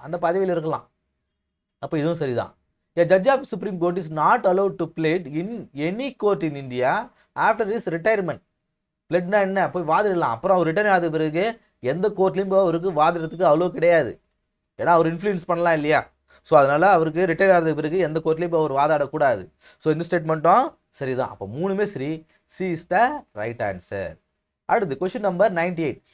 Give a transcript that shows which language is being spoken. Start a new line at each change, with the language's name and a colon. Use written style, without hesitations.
Tamil: அந்த பதவியில் இருக்கலாம். அப்போ இதுவும் சரிதான்.
English: A judge of Supreme Court is not allowed to plead in any court in India after his retirement.
Tamil: பிளட்னா என்ன? போய் வாதிடலாம். அப்புறம் அவர் ரிட்டர்ன் ஆகிற பிறகு எந்த கோர்ட்லையும் போய் அவருக்கு வாதிடத்துக்கு அவ்வளோ கிடையாது. ஏன்னா அவர் இன்ஃப்ளூயன்ஸ் பண்ணலாம் இல்லையா? ஸோ அதனால் அவருக்கு ரிட்டையர் ஆகிற பிறகு எந்த கோர்ட்லையும் போய் அவர் வாதாடக்கூடாது. ஸோ இந்த ஸ்டேட்மெண்ட்டும் சரிதான். அப்போ மூணுமே சரி.
English: C is the right answer.
Tamil: அடுத்து கொஸ்டின் நம்பர் 98.